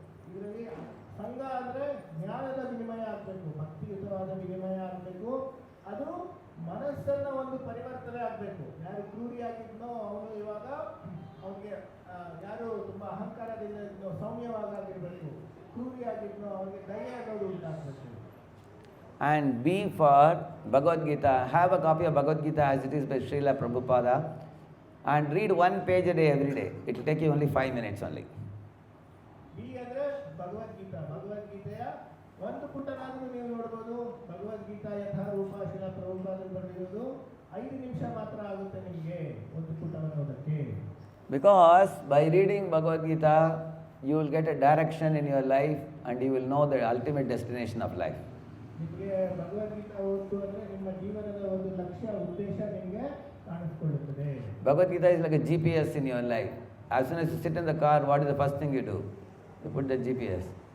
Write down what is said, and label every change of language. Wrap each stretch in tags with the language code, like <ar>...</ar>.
<kn>ಇದರಲ್ಲಿ ಸಂಘ ಅಂದರೆ ಜ್ಞಾನದ ವಿನಿಮಯ ಆಗಬೇಕು, ಭಕ್ತಿಯುತವಾದ ವಿನಿಮಯ ಆಗಬೇಕು. ಅದು ಮನಸ್ಸನ್ನು ಒಂದು ಪರಿವರ್ತನೆ ಆಗಬೇಕು. ಯಾರು ಕ್ರೂರಿಯಾಗಿದ್ನೋ ಅವನು ಇವಾಗ ಅವನಿಗೆ, ಯಾರು ತುಂಬ ಅಹಂಕಾರದಿಂದ ಇದ್ನೋ ಸೌಮ್ಯವಾಗಿರಬೇಕು, ಕ್ರೂರಿಯಾಗಿದ್ನೋ ಅವನಿಗೆ ದಯೆ ಅನ್ನೋದು ಉಂಟಾಗಬೇಕು.</kn> <en>And B for Bhagavad Gita. Have a copy of Bhagavad Gita as it is by Srila Prabhupada and read 1 page a day every day. It will take you only 5 minutes only.</en> <kn>B ಅಂದರೆ ಭಗವದ್ಗೀತಾ. ಭಗವದ್ಗೀತೆಯ ಒಂದು ಪುಟನಾದರೂ ನೀವು ನೋಡ್ಬೋದು. ಭಗವದ್ಗೀತಾ ಯಥಾರೂಪ ಶ್ರೀಲ ಪ್ರಭುಪಾದರು ಬರೆದಿರೋದು 5 ನಿಮಿಷ ಮಾತ್ರ ಆಗುತ್ತೆ ನಿಮಗೆ ಒಂದು ಪುಟವನ್ನು ಓದಕ್ಕೆ.</kn> <en>Because by reading Bhagavad Gita, you will get a direction in your life and you will know the ultimate destination of life.</en> <kn>ನಿಮಗೆ ಭಗವದ್ಗೀತಾ ಓದು ಅಂದರೆ ನಿಮ್ಮ ಜೀವನದ ಒಂದು ಲಕ್ಷ್ಯ, ಉದ್ದೇಶ ನಿಮಗೆ ಕಾಣಿಸ್ಕೊಳ್ಳುತ್ತದೆ.</kn> <en>Bhagavad Gita is like a GPS in your life. As soon as you sit in the car, what is the first thing you do? You put the GPS.</en>